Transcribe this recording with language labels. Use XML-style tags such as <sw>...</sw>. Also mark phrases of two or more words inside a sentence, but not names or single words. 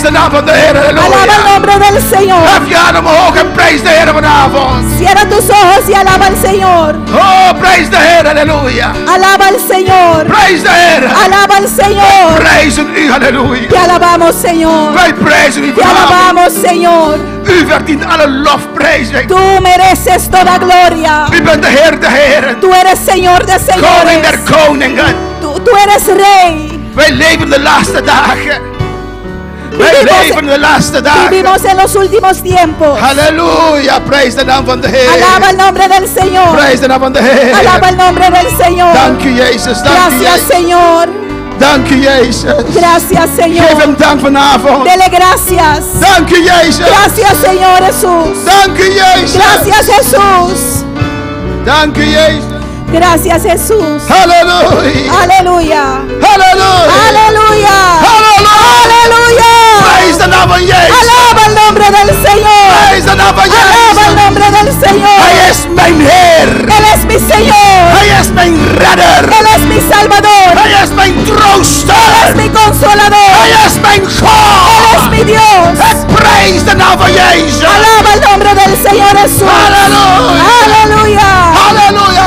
<es>Alaba el</es> <nl>Halleluja.</nl> <es>nombre del al Señor.</es> <nl>Hef je hand omhoog en prijs de Heer vanavond.</nl> <es>Cierra tus ojos y alaba al Señor.</es> <nl>Oh, prijs de Heer, halleluja.</nl> <es>Alaba al Señor.</es> <nl>Prijs de Heer.</nl> <es>Alaba al Señor.</es> <nl>Prijzen u, halleluja.</nl> <es>Te alabamos, Señor.</es> <nl>Wij prijzen u</nl> <es>Te</es> <nl>vanavond.</nl> <es>alabamos, Señor.</es> <nl>U verdient alle lofprijzing.</nl> <es>Tú mereces toda gloria.</es> <nl>U bent de Heer de Heeren.</nl> <es>Tú eres Señor de</es> <nl>Koning der</nl> <es>señores.</es> <nl>koningen.</nl> <es>Tú eres Rey.</es> <nl>Wij leven de laatste dagen. Wij leven de laatste dagen.</nl> <es>Vivimos en los últimos tiempos.</es> <nl>Halleluja, prijs de naam van de Heer.</nl> <es>Alaba el nombre del Señor.</es> <nl>Prijs de naam van de Heer.</nl> <es>Alaba el nombre del Señor.</es> <nl>Dank u Jezus, dank u</nl> <es>Gracias,</es> <nl>Jezus.</nl> <es>Señor.</es> <nl>Dank u Jezus.</nl> <es>Gracias,</es> <nl>Geef</nl> <es>Señor.</es> <nl>hem dank vanavond.</nl> <es>Dele gracias.</es> <nl>Dank u Jezus.</nl> <es>Gracias, Señor Jesús.</es> <nl>Dank u Jezus.</nl> <es>Gracias, Jesús.</es> <nl>Dank u Jezus.</nl> <es>Gracias, Jesús.</es> <nl>Halleluja.</nl> <es>Aleluya.</es> <nl>Halleluja.</nl> <es>Aleluya.</es> <nl>Halleluja.</nl> <es>Aleluya.</es> <nl>Prijs de naam van Jezus.</nl> <es>Alaba el nombre del Señor.</es> <nl>Prijs de naam van</nl> <es>Alaba el</es> <nl>Jezus.</nl> <es>nombre del Señor.</es> <nl>Hij is mijn Heer.</nl> <es>Él es mi Señor.</es> <nl>Hij is mijn redder.</nl> <es>Él es mi Salvador.</es> <nl>Hij is mijn</nl> <es>Él es</es> <nl>trooster.</nl> <es>mi consolador.</es> <nl>Hij is mijn</nl> <es>Él es</es> <nl>God.</nl> <es>mi Dios.</es> <nl>Ik prijs de naam van Jezus.</nl> <es>Alaba el nombre del Señor Jesús.</es> <nl>Halleluja.</nl> <es>Aleluya.</es> <nl>Halleluja.</nl>